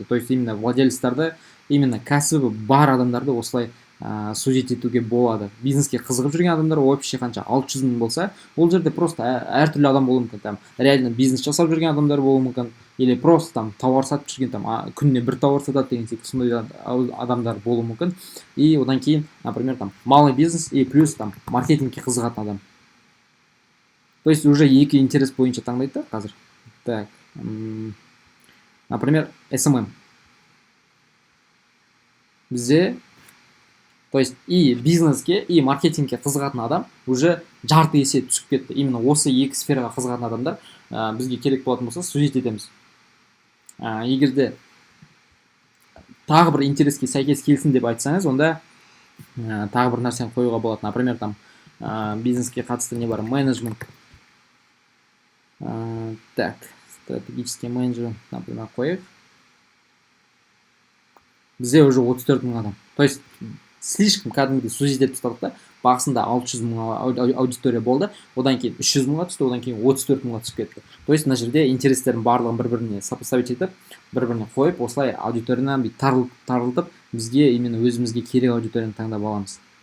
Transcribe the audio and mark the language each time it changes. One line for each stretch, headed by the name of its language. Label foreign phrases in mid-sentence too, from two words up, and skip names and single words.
Russian: То есть именно
Kazakh: владельцтарды, именно кәсібі бар адамдарды осылай сузить етуге болады. Бизнеске қызығып жүрген адамдар вообще қанша 600 000 болса, ол жерде просто әртүрлі адам болуы мүмкін.
Russian: Там реально
Kazakh: бизнес жасап жүрген адамдар болуы мүмкін,
Russian: или просто там
Kazakh: тауар сатып жүрген, там күніне бір тауар сатады деген секілді сондай адамдар болуы мүмкін. И одан кейін,
Russian: например, там малый бизнес и плюс там
Kazakh: маркетингке қызығатын адам.
Russian: То есть уже
Kazakh: екі интерес бойынша таңдайды да қазір.
Russian: Так, например, SMM.
Kazakh: Бізде,
Russian: то есть и
Kazakh: бизнеске, и маркетингке қызығатын адам уже жарты есе түсіп кетті. Именно осы екі сфераға қызығатын адамдар бізге керек болатын болса, сузить етеміз. Егер де тағы бір интереске сәйкес келсін деп айтсаңыз, онда тағы бір нәрсені қоюға болады.
Russian: Например, там
Kazakh: бизнеске қатысты не бар? Менеджмент.
Russian: Так, стратегический менеджмент, например, қойып.
Kazakh: Бізде уже 34 мың адам.
Russian: То есть слишком
Kazakh: кәдімгідей сузить етіп тастадық та. Бағысында 600 мың аудитория болды, одан кейін 300 мыңға түсті, одан кейін 34 мыңға түсіп кетті.
Russian: То есть
Kazakh: мына жерде интерестердің барлығын бір-біріне сопоставить етіп, бір-біріне қойып, осылай аудиторияны тарылтып, бізге именно өзімізге керек аудиторияны таңдап аламыз.